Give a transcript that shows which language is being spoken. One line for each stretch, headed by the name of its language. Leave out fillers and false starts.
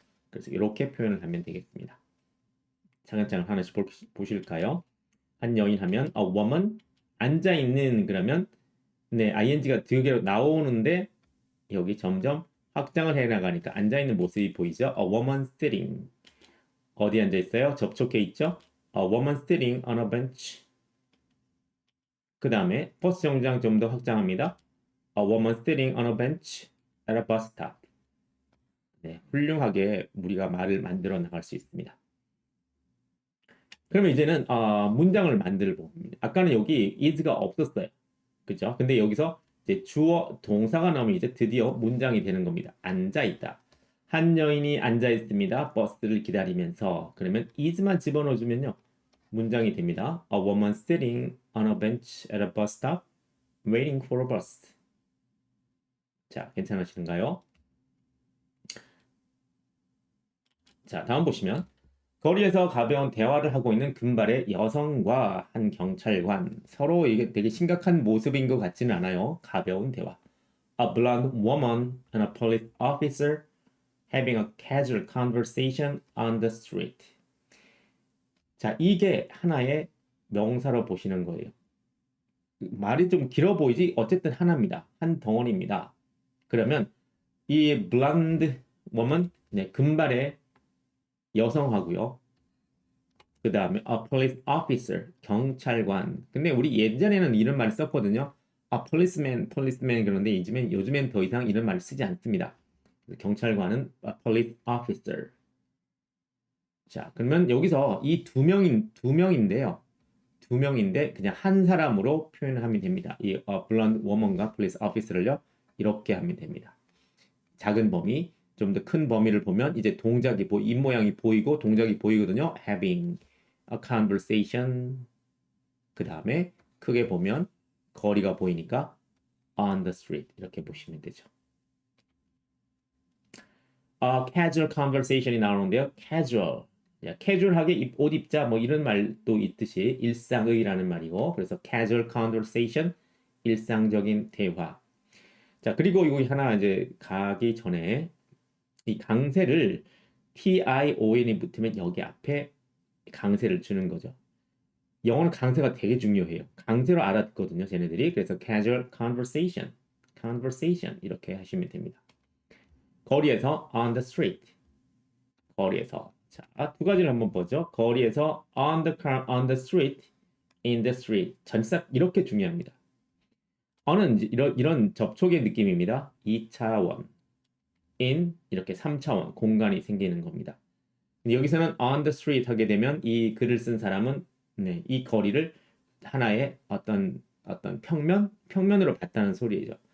Korean: 그래서 이렇게 표현을 하면 되겠습니다. 차근차근 하나씩 보실까요? 한 여인 하면
English: a woman,
Korean: 앉아 있는 그러면 네, ing가 두 개로 나오는데 여기 점점 확장을 해 나가니까 앉아 있는 모습이 보이죠?
English: A woman sitting.
Korean: 어디 앉아 있어요? 접촉해 있죠?
English: A woman sitting on a bench.
Korean: 그 다음에 버스 정류장 좀 더 확장합니다.
English: A woman sitting on a bench at a bus stop.
Korean: 네, 훌륭하게 우리가 말을 만들어 나갈 수 있습니다. 그러면 이제는 문장을 만들 봅니다. 아까는 여기 is가 없었어요. 그죠? 근데 여기서 이제 주어 동사가 나오면 이제 드디어 문장이 되는 겁니다. 앉아 있다. 한 여인이 앉아 있습니다. 버스를 기다리면서. 그러면 is만 집어넣어 주면요. 문장이 됩니다.
English: A woman sitting on a bench at a bus stop waiting for a bus.
Korean: 자, 괜찮으신가요? 자, 다음 보시면 거리에서 가벼운 대화를 하고 있는 금발의 여성과 한 경찰관. 서로 이게 되게 심각한 모습인 것 같지는 않아요. 가벼운 대화.
English: A blonde woman and a police officer having a casual conversation on the street.
Korean: 자, 이게 하나의 명사로 보시는 거예요. 말이 좀 길어 보이지? 어쨌든 하나입니다. 한 덩어리입니다. 그러면 이
English: blonde woman,
Korean: 네, 금발의 여성하고요. 그 다음에
English: a police officer,
Korean: 경찰관. 근데 우리 예전에는 이런 말 썼거든요. policeman 그런데 요즘엔 더 이상 이런 말 쓰지 않습니다. 경찰관은
English: a police officer.
Korean: 자, 그러면 여기서 이 두 명인데요. 두 명인데 그냥 한 사람으로 표현을 하면 됩니다. 이
English: blonde woman
Korean: 과
English: police officer
Korean: 를요. 이렇게 하면 됩니다. 작은 범위, 좀 더 큰 범위를 보면 이제 동작이 입 모양이 보이고 동작이 보이거든요.
English: having a conversation.
Korean: 그 다음에 크게 보면 거리가 보이니까
English: on the street
Korean: 이렇게 보시면 되죠.
English: casual conversation
Korean: 이 나오는데요.
English: casual.
Korean: 캐주얼하게 옷 입자 뭐 이런 말도 있듯이 일상의라는 말이고 그래서
English: casual conversation
Korean: 일상적인 대화. 자, 그리고 이거 하나 이제 가기 전에 이 강세를 tion이 붙으면 여기 앞에 강세를 주는 거죠. 영어는 강세가 되게 중요해요. 강세로 알아듣거든요, 쟤네들이. 그래서
English: casual conversation
Korean: 이렇게 하시면 됩니다. 거리에서
English: on the street.
Korean: 거리에서. 자, 두 가지를 한번 보죠. 거리에서
English: on the street, in the street.
Korean: 전치사 이렇게 중요합니다. on은 이런 접촉의 느낌입니다. 2차원. in 이렇게 3차원 공간이 생기는 겁니다. 여기서는
English: on the street
Korean: 하게 되면 이 글을 쓴 사람은 네, 이 거리를 하나의 어떤 평면으로 봤다는 소리죠.